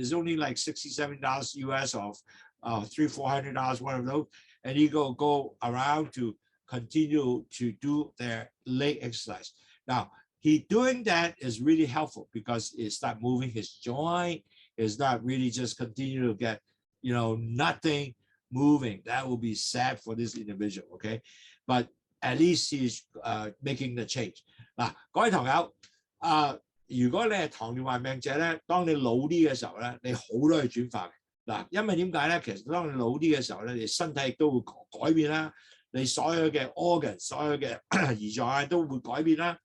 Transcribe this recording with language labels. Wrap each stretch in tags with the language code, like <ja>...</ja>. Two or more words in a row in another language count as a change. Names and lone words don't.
<en>It's only like $60-70 US or $300-400 one of those, and he go around to continue to do their leg exercise. Now, he doing that is really helpful because it start moving his joint. It's not really just continue to get, nothing moving. That will be sad for this individual, okay? But at least he's making the change.</en> <yue>嗱，各位堂友，如果你係糖尿病病者咧，當你老啲嘅時候咧，你好多嘢轉化嘅。嗱，因為點解咧？其實當你老啲嘅時候咧，你身體亦都會改變啦。你所有嘅 organ、所有嘅胰臟都會改變啦。</yue>